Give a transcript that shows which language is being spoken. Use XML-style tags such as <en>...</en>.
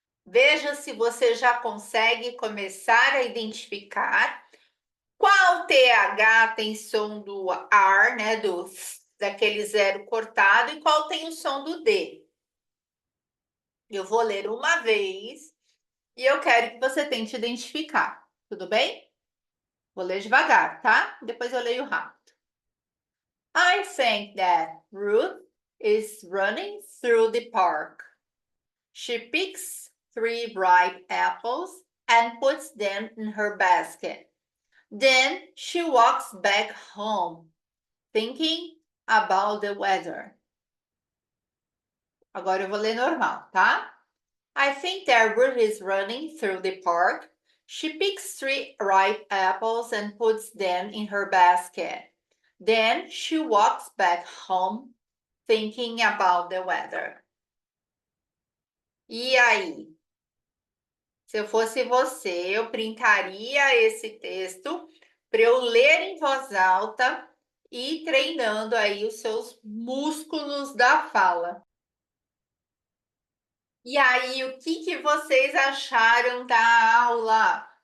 <pt>Veja se você já consegue começar a identificar qual TH tem som do R, né, daquele zero cortado, e qual tem o som do D. Eu vou ler uma vez e eu quero que você tente identificar, tudo bem? Vou ler devagar, tá? Depois eu leio rápido.</pt> <en>I think that Ruth is running through the park. She picks 3 ripe apples and puts them in her basket. Then she walks back home, thinking about the weather.</en> <pt>Agora eu vou ler normal, tá?</pt> <en>I think Deborah is running through the park. She picks 3 ripe apples and puts them in her basket. Then she walks back home thinking about the weather.</en> <pt>E aí? Se eu fosse você, eu printaria esse texto para eu ler em voz alta e ir treinando aí os seus músculos da fala. E aí, o que vocês acharam da aula?</pt>